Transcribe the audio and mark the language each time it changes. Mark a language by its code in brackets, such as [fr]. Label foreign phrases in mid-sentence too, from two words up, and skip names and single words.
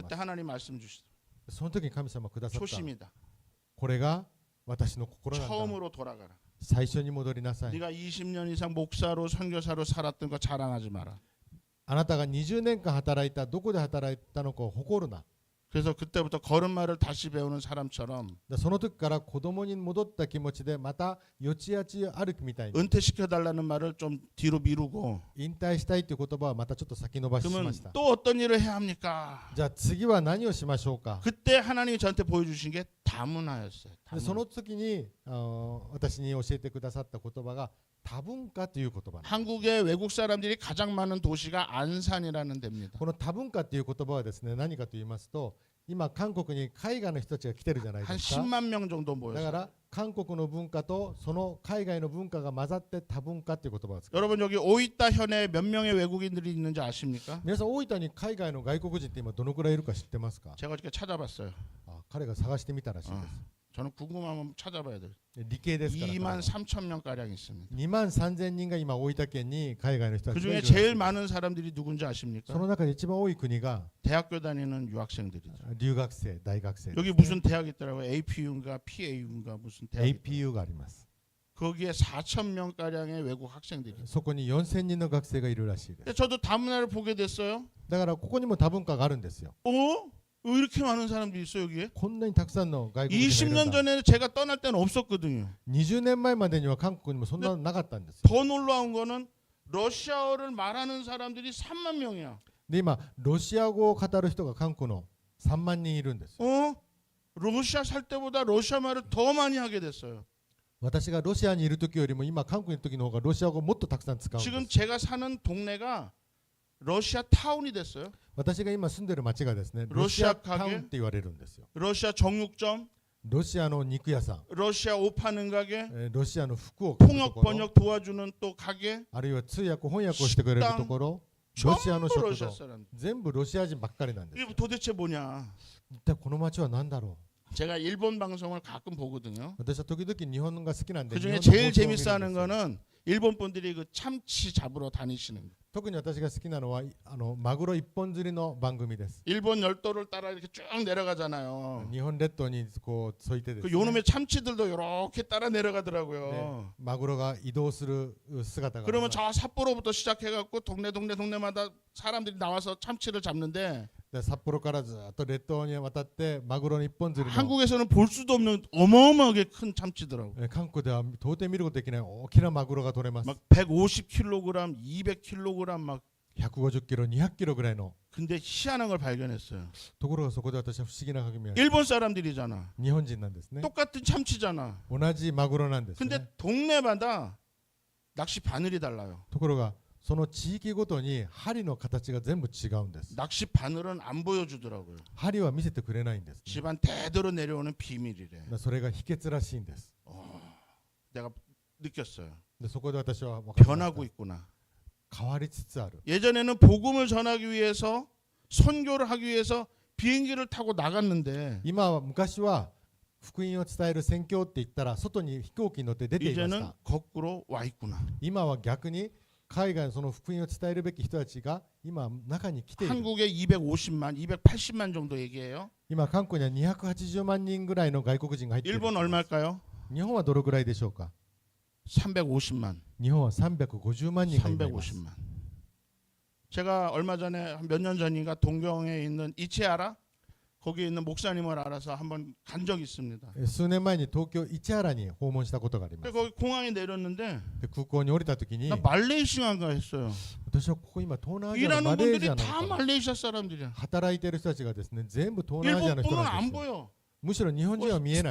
[ko] 그때 [ja] す。 [ko] 하나님 말씀 주시더라고요. [ja] その時に神様くださった [ko] 초심이다. [ja] これが私の心なんだ。 [ko] 처음으로 돌아가라. [ja] 最初に戻りなさい。 [ko] 네가 20년 이상 목사로 선교사로 살았던 거 자랑하지 마라. [ja] あなたが20年間働いたどこで働いたのかを誇るな。 [ko] 그래서 그때부터 걸음마를 다시 배우는 사람처럼 [ja] その時から子供に戻った気持ちでまたよちあち歩きみたいに [ko] 은퇴시켜달라는 말을 좀 뒤로 미루고 [ja] 引退したいという言葉はまたちょっと先延ばしし [ko] 그러면 [ja] ました。 [ko] 또 어떤 일을 해야 합니까? [ja] じゃあ次は何をしましょうか。 [ko] 그때 하나님이 저한테 보여주신 게 다문화였어요. [ja] でその時に私に教えてくださった言葉が多文化という言葉なんです。 [ko] 한국의 외국 사람들이 가장 많은 도시가 안산이라는 데입니다. [ja] この多文化という言葉はですね何かと言いますと今韓国に海外の人たちが来てるじゃない [ko] 한 [ja] ですか。 [ko] 10만 명 정도 [ja] だか [ko] 모였어요. [ja] ら韓国の文化とその海外の文化が混ざって多文化という言葉を使う。 [ko] 여러분 여기 오이타 현에 몇 명의 외국인들이 있는지 아십니까? [ja] 皆さん大分に海外の外国人って今どのくらいいるか知ってますか。 [ko] 제가 어저께 찾아봤어요. [ja] 彼が探してみたらしいです。 [ko] 저는 궁금하면 찾아봐야 돼요. [ja] 理系ですから [ko] 2만 3천 명 가량 있습니다. [ja] 2 万3000人が今大分県に海外の人た [ko] 그 [ja] ちがい [ko] 중에 [ja] る。 [ko] 제일 많은 사람들이 누군지 [ja] そ [ko] 아십니까? [ja] の中で一番多い国が [ko] 대학교 다니는 유학생들이죠. [ja] 留学生、大学生です [ko] 여기 무슨 대학이 있더라고요. APU인가 PAU인가 무슨 대학이 있더라고요. [ja] APU があります。 [ko] 거기에 4천 명 가량의 외국 학생들이. [ja] そこに4000人の学生がいるらしいです。 [ko] 근데 저도 다문화를 보게 됐어요. [ja] だからここにも多文化があるんですよ。 [ko] 왜 이렇게 많은 사람들이 있어 여기에? [ja] こんなにたくさんの外国人がいる [ko] 20년 [ja] んだ。 [ko] 전에 제가 떠날 때는 없었거든요. [ja] 20 年前までには韓国にもそんなのなかったんですよ。 [ko] 더 놀라운 거는 러시아어를 말하는 사람들이 3만 명이야. [ja] で今ロシア語を語る人が韓国の3万人いるんですよ。 [ko] 러시아 살 때보다 러시아 말을 더 많이 하게 됐어요. [ja] 私がロシアにいる時よりも今韓国にいる時の方がロシア語をもっとたくさん使うんで [ko] 지금 [ja] す。 [ko] 제가 사는 동네가 러시아 타운이 됐어요. [ja] 私が今住んでる町がですねロシアロシアタウンって言われるんですよ。 [ko] 러시아 정육점, [ja] ロシアの肉屋さん、 [ko] 러시아 옷 파는 가게, [ja] ロシアの服を買うと [ko] 통역 [ja] ころ、 [ko] 번역 도와주는 또 가게, [ja] あるいは通訳翻訳をしてくれるところ、ロシアの [ko] 전부 [ja] 食 [ko] 러시아 [ja] 堂、 [ko] 사람. [ja] 全部ロシア人ばっかりなんです [ko] 이게 [ja] よ。 [ko] 도대체 뭐냐? [ja] 一体この町は何だろう。 [ko] 제가 일본 방송을 가끔 보거든요. [ja] 私は時々日本が好きなんで、 [ko] 그 [ja] 日 [ko] 중에 [ja] 本の [ko] 제일 [ja] 放送を見るん [ko] 재밌어하는 [ja] ですよ。 [ko] 거는 일본 분들이 그 참치 잡으러 다니시는 거. [ja] 特に私が好きなのはマグロ一本釣りの番組です。 [ko] 일본 열도를 따라 이렇게 쭉 내려가잖아요. [ja] 日本列島にこう沿いてです [ko] 그 [ja] ね、 [ko] 요놈의 참치들도 이렇게 따라 내려가더라고요. [ja] ねマグロが移動する姿があり [ko] 그러면 [ja] ます。 [ko] 저 삿포로부터 시작해갖고 동네마다 사람들이 나와서 참치를 잡는데 [ja] で札幌からずっと列島に渡ってマグロの一本釣りの [ko] 한국에서는 볼 수도 없는 어마어마하게 큰 참치더라고. [ja] 韓国では到底見ることできない大きなマグロが取れます。 [ko] 막 150kg, 200kg 막. [ja] 150 キロ、200キロぐらいの。 [ko] 근데 희한한 걸 발견했어요. [ja] ところがそこで私は不思議な発見。 [ko] 일본 사람들이잖아. [ja] 日本人なんですね。 [ko] 똑같은 참치잖아. [ja] 同じマグロなんですね。 [ko] 근데 동네마다 낚시 바늘이 달라요. [ja] ところがその地域ごとに針の形が全部違うんです。 [ko] 낚시 바늘은 안 보여주더라고요. [ja] 針は見せてくれないんです、ね。 [ko] 집안 대대로 내려오는 비밀이래. [ja] それが秘訣らしいんです。 [ko] 내가 느꼈어요. [ja] でそこで私は分かりました [ko] 변하고 있구나. [ja] 変わりつつある。 [ko] 예전에는 복음을 전하기 위해서 선교를 하기 위해서 비행기를 타고 나갔는데 [ja] 今は昔は福音を伝える宣教って言ったら外に飛行機に乗って出ていまし [ko] 이제는 [ja] た。 [ko] 거꾸로 와 있구나. [ja] 今は逆に海外のその福音を伝えるべき人たちが今中に来ている。 [ko] 한국에 250만, 280만 정도 얘기해요. [ja] 今韓国には280万人ぐらいの外国人が入っている。 [ko] 일본 얼마일까요? [ja] 日本はどのぐらいでしょうか。 [ko] 350만. [ja] 日本は350万人がいます。 [ko] 350만. 제가 얼마 전에 몇 년 전인가 동경에 있는 이치하라 거기에 있는 목사님을 알아서 한번 간 적이 있습니다. [ja] 数年前に東京市原に訪問したことがあります。 [ko] 거기 공항에 내렸는데 [ja] で空港に降りた時に [ko] 나 말레이시아인가 했어요. [ja] 私はここ今東南アジアの [ko] 일하는 [ja] マレー [ko] 분들이 [ja] シアな [ko] 다 [ja] のかな。 [ko] 말레이시아 사람들이야. [ja] 働いている人たちがですね全部東南アジア [ko] 일본 [ja] の人 [ko] 분은 [ja] なん [ko] 안 [ja] ですよ。 [ko] 보여. [ja] むしろ日本人は見えない。